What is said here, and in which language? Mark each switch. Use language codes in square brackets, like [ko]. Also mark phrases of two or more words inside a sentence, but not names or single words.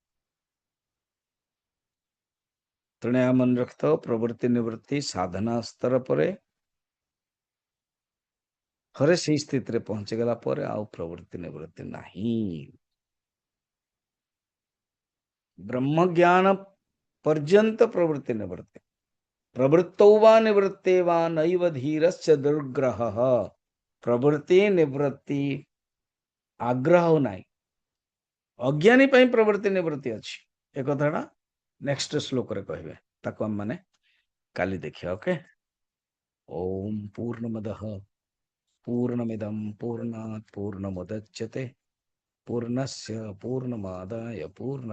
[or] ତେଣୁ ଏହା ମନେ ରଖିଥାଅ ପ୍ରବୃତ୍ତି ନିବୃତ୍ତି ସାଧନା ସ୍ତର ପରେ ଥରେ ସେଇ ସ୍ଥିତିରେ ପହଞ୍ଚିଗଲା ପରେ ଆଉ ପ୍ରବୃତ୍ତି ନିବୃତ୍ତି ନାହିଁ। [sa] ବ୍ରହ୍ମଜ୍ଞାନ पर्यंत प्रवृत्ति निवृत्ति प्रवृत्तौ वा निवृत्ते वा नैव धीरस्य दुर्ग्रहः। [or] ପ୍ରବୃତ୍ତି ନିବୃତ୍ତି ଆଗ୍ରହ ନାହିଁ। ଅଜ୍ଞାନୀ ପାଇଁ ପ୍ରବୃତ୍ତି ନିବୃତ୍ତି ଅଛି। ଏ କଥାଟା ନେକ୍ସଟ ଶ୍ଲୋକରେ କହିବେ। ତାକୁ ଆମେ ମାନେ କାଲି ଦେଖିବା। ଓକେ। [sa] ଓମ୍ ପୂର୍ଣ୍ଣମଦଃ ପୂର୍ଣ୍ଣମିଦଂ ପୂର୍ଣ୍ଣାତ୍ ପୂର୍ଣ୍ଣମୁଦଚ୍ୟତେ ପୂର୍ଣ୍ଣସ୍ୟ ପୂର୍ଣ୍ଣମାଦାୟ ପୂର୍ଣ୍ଣ